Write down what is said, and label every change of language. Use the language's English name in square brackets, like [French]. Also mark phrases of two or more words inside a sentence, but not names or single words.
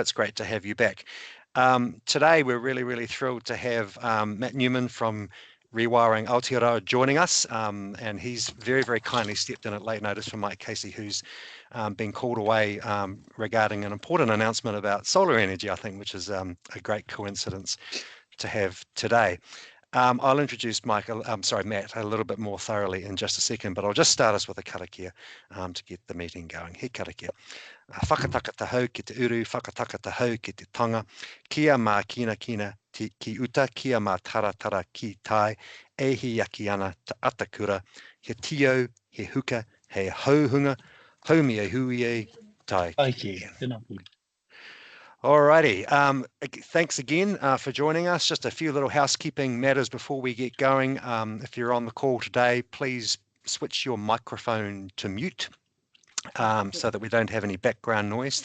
[English] It's great to have you back. Today, we're really thrilled to have Matt Newman from Rewiring Aotearoa joining us, and he's very kindly stepped in at late notice for Mike Casey, who's been called away regarding an important announcement about solar energy, I think, which is a great coincidence to have today. I'll introduce Matt, a little bit more thoroughly in just a second, but I'll just start us with a karakia to get the meeting going. [Māori] He karakia. Whakataka te hau ki te uru, whakataka te hau ki te tanga, kia mā kina ki uta, kia mā taratara ki tai, e hi yaki ana te atakura, he tio, he huka, he hauhunga, haumi e hui e tai. [English] Alrighty, thanks again for joining us. Just a few little housekeeping matters before we get going. If you're on the call today, please switch your microphone to mute so that we don't have any background noise.